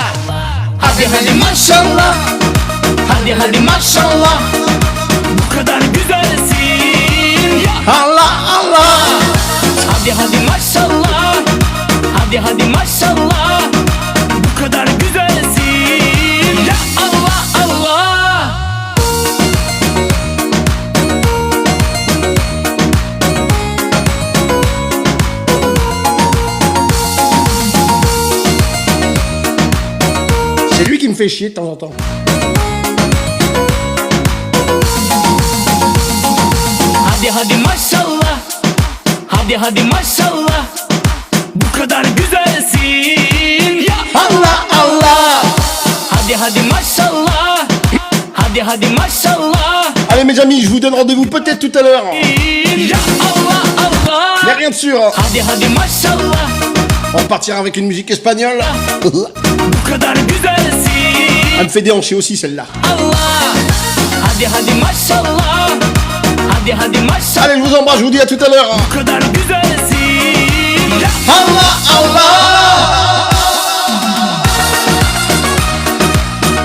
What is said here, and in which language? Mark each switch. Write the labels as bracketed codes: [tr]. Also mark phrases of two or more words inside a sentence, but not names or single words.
[tr] Hadi hadi maşallah, hadi hadi maşallah, bu kadar güzelsin ya Allah Allah. Hadi hadi maşallah, hadi hadi maşallah, bu kadar güzelsin ya Allah Allah. [fr] C'est lui qui me fait chier de temps en temps. [tr] Hadi hadi maşallah, hadi hadi maşallah, bu kadar güzelsin ya Allah Allah. Hadi hadi maşallah, hadi hadi maşallah, [fr] Allez mes amis, je vous donne rendez-vous peut-être tout à l'heure. [tr] ya Allah Allah. [fr] Mais rien de sûr. [tr] Hadi hadi maşallah, [fr] On repartira avec une musique espagnole. [tr] bu kadar güzelsin [fr] Elle me fait déhancher aussi celle-là. [tr] Allah. Hadi hadi maşallah, hadi hadi maşallah, [fr] Allez, je vous embrasse, je vous dis à tout à l'heure. [tr] bu kadar güzelsin ya Allah Allah.